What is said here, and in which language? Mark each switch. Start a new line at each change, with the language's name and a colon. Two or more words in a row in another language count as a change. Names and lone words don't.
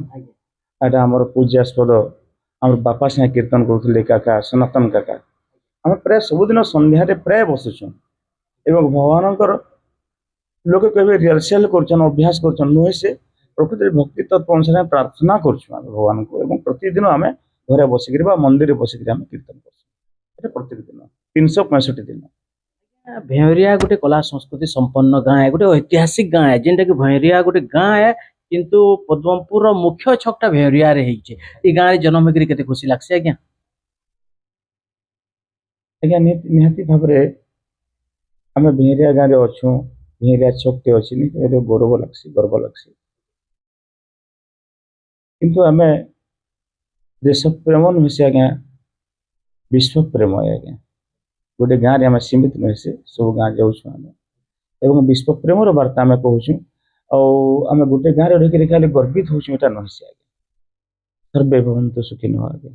Odia: ଏଟା ଆମର ପୂଜ୍ୟାସ୍ପଦ ଆମର ବାପା ସାଙ୍ଗେ କୀର୍ତ୍ତନ କରୁଥିଲେ କାକା ସନାତନ କାକା ଆମେ ପ୍ରାୟ ସବୁଦିନ ସନ୍ଧ୍ୟାରେ ପ୍ରାୟ ବସୁଛୁ ଏବଂ ଭଗବାନଙ୍କର ଲୋକେ କେବେ ରିହର୍ସାଲ କରୁଛନ୍ ଅଭ୍ୟାସ କରୁଛନ୍ ନୁହେଁ ସେ ପ୍ରକୃତରେ ଭକ୍ତି ତତ୍ଵ ଅନୁସାରେ ପ୍ରାର୍ଥନା କରୁଛୁ ଆମେ ଭଗବାନଙ୍କୁ ଏବଂ ପ୍ରତିଦିନ ଆମେ ଘରେ ବସିକରି ବା ମନ୍ଦିରରେ ବସିକରି ଆମେ କୀର୍ତ୍ତନ କରୁଛୁ ଏଟା ପ୍ରତ୍ୟେକ ଦିନ 365 ଦିନ ଭେଉରିଆ ଗୋଟେ କଲା ସଂସ୍କୃତି ସମ୍ପନ୍ନ ଗାଁ ଗୋଟେ ଐତିହାସିକ ଗାଁ ଯେନ୍ଟା କି ଭେଉରିଆ ଗୋଟେ ଗାଁ କିନ୍ତୁ ପଦ୍ମପୁରର ମୁଖ୍ୟ ଛକଟା ଭେଉରିଆରେ ହେଇଛି ଏ ଗାଁରେ ଜନ୍ମ ହେଇକରି କେତେ ଖୁସି ଲାଗସି ଆଜ୍ଞା ଆଜ୍ଞା ନିହାତି ଭାବରେ ଆମେ ଭେରିଆ ଗାଁରେ ଅଛୁ ଭେରିଆ ଛକଟେ ଅଛି ନିହାତି ଗର୍ବ ଲାଗ୍ସି କିନ୍ତୁ ଆମେ ଦେଶ ପ୍ରେମ ନୁହେଁ ସେ ଆଜ୍ଞା ବିଶ୍ୱ ପ୍ରେମ ଆଜ୍ଞା ଗୋଟେ ଗାଁରେ ଆମେ ସୀମିତ ନୁହେଁ ସେ ସବୁ ଗାଁ ଯାଉଛୁ ଆମେ ଏବଂ ବିଶ୍ୱ ପ୍ରେମର ବାର୍ତ୍ତା ଆମେ କହୁଛୁ ଆଉ ଆମେ ଗୋଟେ ଗାଁରେ ରହିକରି ଖାଲି ଗର୍ବିତ ହଉଛୁ ଏଟା ନୁହେଁ ସେ ଆଜ୍ଞା ସର୍ବେ ଭବନ୍ତୁ ସୁଖୀ ନୁହଁ ଆଜ୍ଞା